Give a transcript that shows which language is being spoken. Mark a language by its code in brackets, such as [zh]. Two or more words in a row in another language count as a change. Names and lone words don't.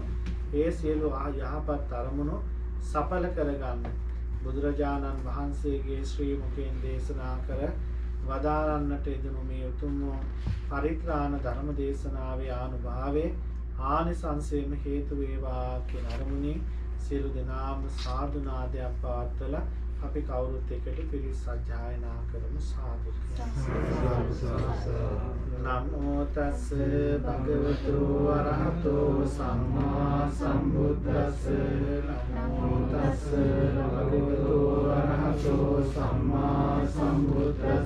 [si] ඒ සියලු යහපත් අරමුණු සඵල කරගන්න බුදුරජාණන් වහන්සේගේ ශ්‍රී මුඛයෙන් දේශනා කර වදාරන්නට යෙදුණු මේ උතුම් පරිත්‍රාණ ධර්ම දේශනාවේ ආනුභාවයේ ආනිසංසයෙන් හේතු වේවා කියන අරමුණින් සියලු දෙනාම සාදු නාදයක් පවත්වලා අපි කවුරුත් එකට පිරිස් සජ්ජායනා කරමු. සාදු. [pi] නමෝ තස් භගවතු වරහතෝ සම්මා සම්බුද්දස්ස. නමෝ තස් භගවතු වරහතෝ සම්මා සම්බුද්දස්ස.